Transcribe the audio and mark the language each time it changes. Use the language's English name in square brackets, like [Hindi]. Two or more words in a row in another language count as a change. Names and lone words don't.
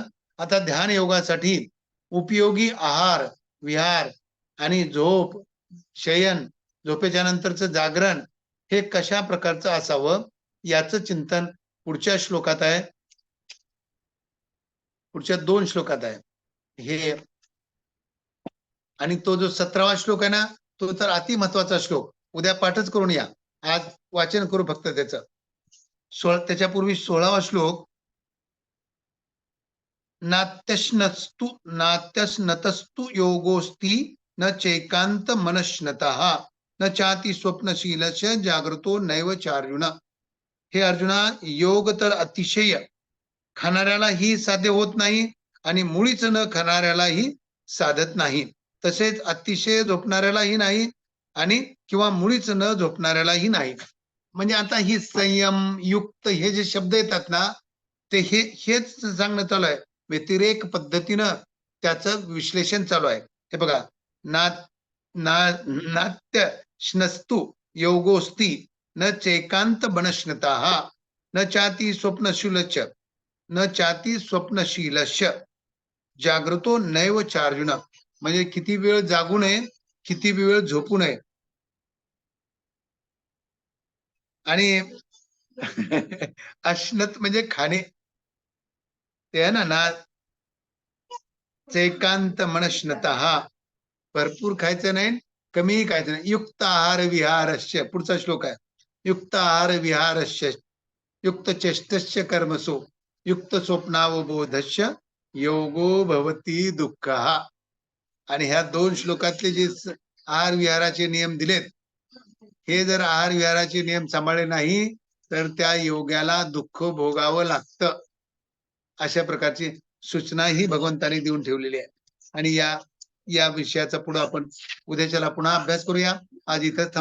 [Marathi] आता ध्यान योगासाठी उपयोगी आहार, विहार आणि झोप, शयन, झोपेच्या नंतरचं जागरण हे कशा प्रकारचं असावं याचं चिंतन पुढच्या श्लोकात आहे, पुढच्या 2 श्लोकात आहे हे. आणि तो जो 17वा श्लोक आहे ना, तो तर अति महत्वाचा श्लोक. उद्या पाठच करून या, आज वाचन करू फक्त त्याचं. त्याच्यापूर्वी 16वा श्लोक [Sanskrit] नात्यस्नतस्तु योगोस्ति न चैकांत मनश्नतः न चाति स्वप्नशीलस्य जागृतो नैव चार्जुन. [Marathi] हे अर्जुना, योग तर अतिशय खाणाऱ्यालाही साध्य होत नाही आणि मुळीच न खाणाऱ्यालाही साधत नाही. तसेच अतिशय झोपणाऱ्यालाही नाही आणि किंवा मुळीच न झोपणाऱ्यालाही नाही. म्हणजे आता ही संयम युक्त हे जे शब्द येतात ना, ते हेच सांगणं चालू आहे. व्यतिरेक पद्धतीनं त्याचं विश्लेषण चालू आहे. हे बघा, [Sanskrit] नात्य श्नस्तु योगोस्ति न चैकांत बनश्नतः न चाती स्वप्नशीलच न चाती स्वप्नशीलस्य जागृतो नैव चार्जुन. [Marathi] म्हणजे किती वेळ जागू नये, किती वेळ झोपू नये. आणि अश्नत म्हणजे खाणे, ते आहे ना [Sanskrit] चैकांत मनश्नतः, [Marathi] भरपूर खायचं नाही, कमीही खायचं नाही. [Sanskrit] युक्त आहार विहारस्य, [Marathi] पुढचा श्लोक आहे. [Sanskrit] युक्त आहार विहारस्य युक्त चेष्टस्य कर्मसु युक्त स्वप्नावबोधस्य योगो भवती दुःखः. [Marathi] आणि ह्या 2 श्लोकातले जे आहार विहाराचे नियम दिलेत, हे जर आहार विहाराचे नियम सांभाळले नाही तर त्या योग्याला दुःख भोगावं लागतं. अशा प्रकारची सूचना ही भगवंतांनी देऊन ठेवलेली आहे. आणि या विषयाचा पुढे आपण उद्याच्याला पुन्हा अभ्यास करूया.